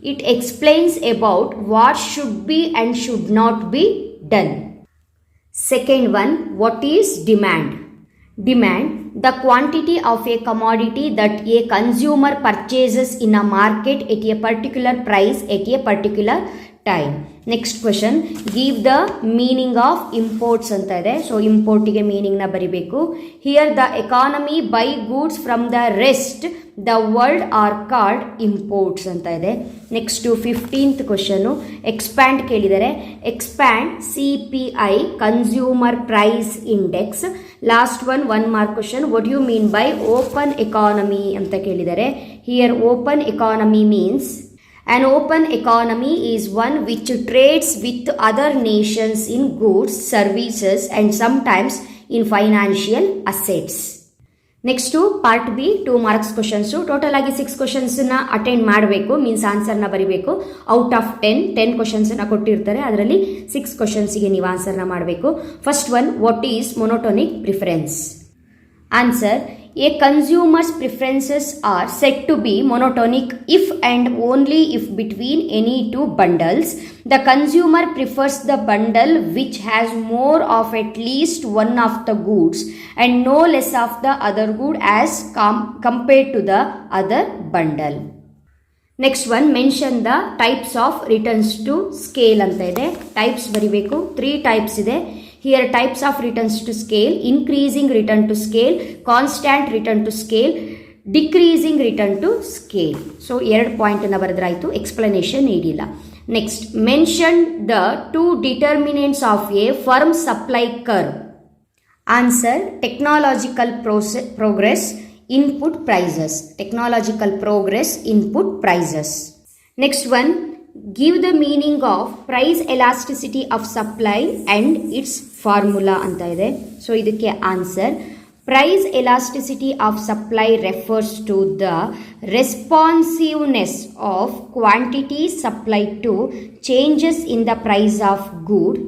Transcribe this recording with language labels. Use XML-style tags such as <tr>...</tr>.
<en>It explains about what should be and should not be done. Second one, what is demand? Demand, the quantity of a commodity that a consumer purchases in a market at a particular price at a particular time.</en> <kn>Next question,</kn> <en>give the meaning of imports</en> <kn>ಅಂತ ಇದೆ. So ಇಂಪೋರ್ಟಿಗೆ ಮೀನಿಂಗ್ನ ಬರಿಬೇಕು.</kn> <en>here the economy buy goods from the rest the world are called imports</en> <kn>ಅಂತ ಇದೆ. Next 15th question, expand ಕೇಳಿದರೆ. Expand CPI consumer price index. Last one mark question, what you mean by open economy ಅಂತ ಕೇಳಿದರೆ. Here open economy means</kn> <en>an open economy is one which trades with other nations in goods, services and sometimes in financial assets.</en> <kn>Next part B 2 marks questions. Total ಆಗಿ 6 ಕ್ವಶನ್ಸ್ನ attend ಮಾಡಬೇಕು, means ಆನ್ಸರ್ನ ಬರೀಬೇಕು. Out of 10 ಕ್ವಶನ್ಸನ್ನು ಕೊಟ್ಟಿರ್ತಾರೆ, ಅದರಲ್ಲಿ 6 ಕ್ವಶನ್ಸಿಗೆ ನೀವು ಆನ್ಸರ್ನ ಮಾಡಬೇಕು.</kn> <en>First one, what is monotonic preference? Answer, a consumer's preferences are said to be monotonic if and only if between any two bundles the consumer prefers the bundle which has more of at least one of the goods and no less of the other good as compared to the other bundle. Next one, mention the types of returns to scale</en> <kn>ಅಂತ ಇದೆ. Types ಬರಿಬೇಕು. 3 types ಇದೆ.</kn> <en>Here types of returns to scale: increasing return to scale, constant return to scale, decreasing return to scale.</en> <kn>So 2 point ಅನ್ನು ಬರೆದ್ರಾಯ್ತು, explanation ನೀಡಿಲ್ಲ. Next,</kn> <en>Mention the 2 determinants of a firm supply curve. Answer, technological progress, input prices. Technological progress, input prices.</en> <kn>Next one,</kn> <en>give the meaning of price elasticity of supply and its formula</en> <kn>ಅಂತ ಇದೆ. So ಇದಕ್ಕೆ answer,</kn> <en>price elasticity of supply refers to the responsiveness of quantity supplied to changes in the price of good.</en>